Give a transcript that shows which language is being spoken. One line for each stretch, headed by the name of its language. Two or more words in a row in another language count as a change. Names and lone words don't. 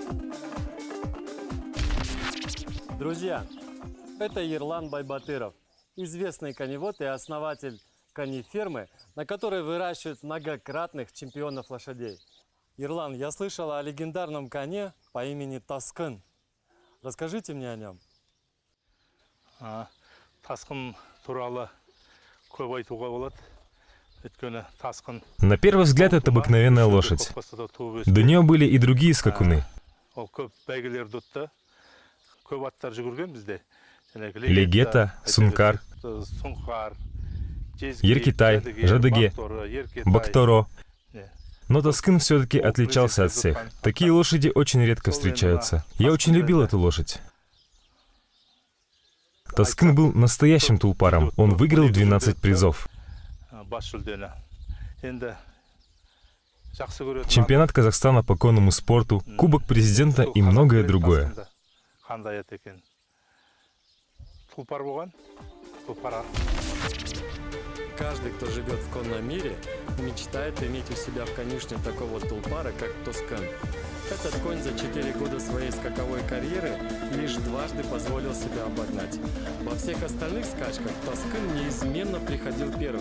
Russian: Друзья, это Ерлан Байбатыров, известный коневод и основатель конефермы, на которой выращивают многократных чемпионов лошадей. Ерлан, я слышал о легендарном коне по имени Таскын. Расскажите мне о нем.
Kazakh: Тасқын туралы көп айтуға болады. Өйткені тасқын
Russian: На первый взгляд, это обыкновенная лошадь. До нее были и другие скакуны.
Kazakh: ол көп бәйгелерді ұтты. Көп аттар жүгірген бізде. Легета, Сункар, Сұңқар, Еркитай, Жадыге, Бакторо. Не.
Russian: Но Таскын все-таки отличался от всех. Такие лошади очень редко встречаются. Я очень любил эту лошадь. Таскын был настоящим тулпаром. Он выиграл 12 призов.
Kazakh: бас жүлдені. Енді жақсы көретін
Russian: Чемпионат Казахстана по конному спорту, Кубок президента и многое другое.
Kazakh: Қандай ат екен. Тұлпар болған. Тұлпар.
Russian: Каждый, кто живет в конном мире, мечтает иметь у себя в конюшне такого тулпара, как Таскын. Этот конь за 4 года своей скаковой карьеры лишь дважды позволил себя обогнать. Во всех остальных скачках Таскын неизменно приходил первым.